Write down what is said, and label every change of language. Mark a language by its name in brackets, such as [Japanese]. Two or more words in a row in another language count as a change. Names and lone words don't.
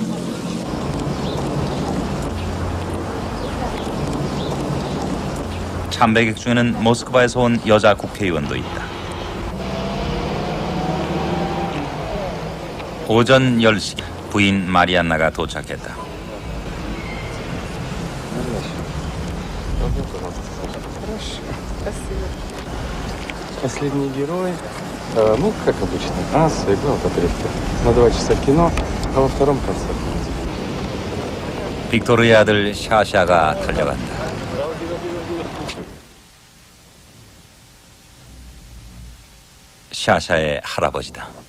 [Korean] 참배객 중에는 모스크바에서 온 여자 국회의원도 있다. 오전 10시 부인 마리안나가 도착했다. [Russian] Последний герой, ну, как обычно, сыграл по-турецки. На 2 часа кино, а во втором концерт. [Korean] 빅토르의 아들 샤샤가 달려간다. 샤샤의 할아버지다.